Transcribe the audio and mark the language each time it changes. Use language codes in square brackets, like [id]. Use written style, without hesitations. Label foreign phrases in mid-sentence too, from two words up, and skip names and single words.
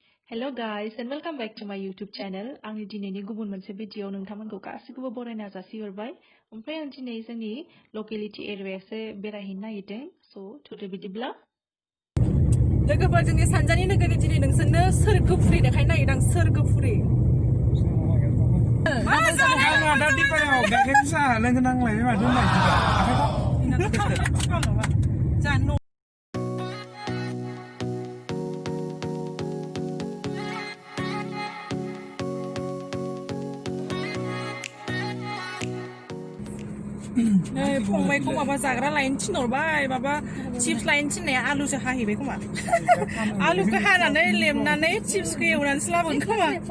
[en] Hello guys and welcome back to my YouTube channel. [brx] आंनि दिनैनि गुबुन मोनसे भिडिअ नोंथांमोनखौ गासिखौबो बरायना जासिहरबाय। ओमफ्राय आं दिनै जोंनि लकेलिटी एरियायावसो बेरायहैनो नागिरदों। स' थुदो बिदिब्ला लोगोफोर जोंनि सानजारि नोगोरनि दिनै नोंसोरनो सोरगोफुरि देखायनो नागिरदों आं सोरगोफुरि। मा जानो दा दिपायाव गाइखेर साहा लोंनो नांलाय मा दोननाय जानो फंबायखौ माबा जाग्रा लायनो थिनहरबाय माबा चिप्स लायनो थिननाया आलुसो हाहैबाय खोमा आलुखौ हानानै लेमनानै चिप्सखौ एवनानैसो लाबोगोन खोमा